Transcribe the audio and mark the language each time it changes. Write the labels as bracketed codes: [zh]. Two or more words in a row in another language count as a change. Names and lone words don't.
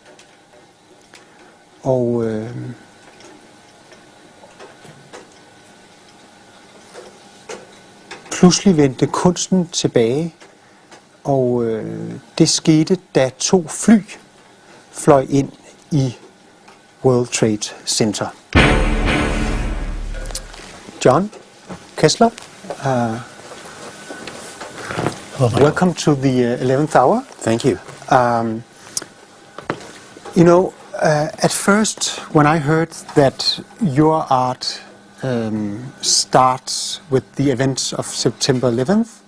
[da] Og pludselig vendte kunsten tilbage, og det skete, da 2 fly fløj ind i World Trade Center. [en] John, Kessler, welcome to the 11th hour. Thank you. At first, when I heard that your art starts with the events of September 11th,